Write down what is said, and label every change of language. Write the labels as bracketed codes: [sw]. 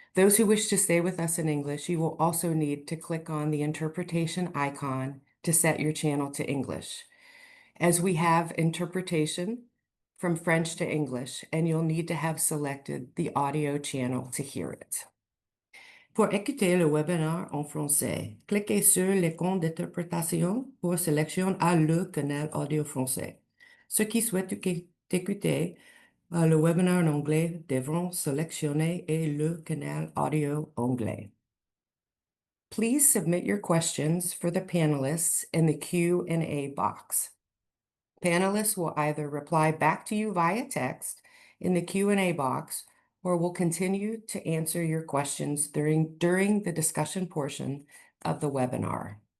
[en] Those who wish to stay with us in English, you will also need to click on the interpretation icon to set your channel to English. As we have interpretation from French to English, and you'll need to have selected the audio channel to hear it. [fr] Pour écouter le webinaire en français, cliquez sur l'icône d'interprétation pour sélectionner le canal audio français. Ceux qui souhaitent écouter le webinaire en anglais devront sélectionner le canal audio anglais. [en] Please submit your questions for the panelists in the Q&A box. Panelists will either reply back to you via text in the Q&A box or will continue to answer your questions during the discussion portion of the webinar.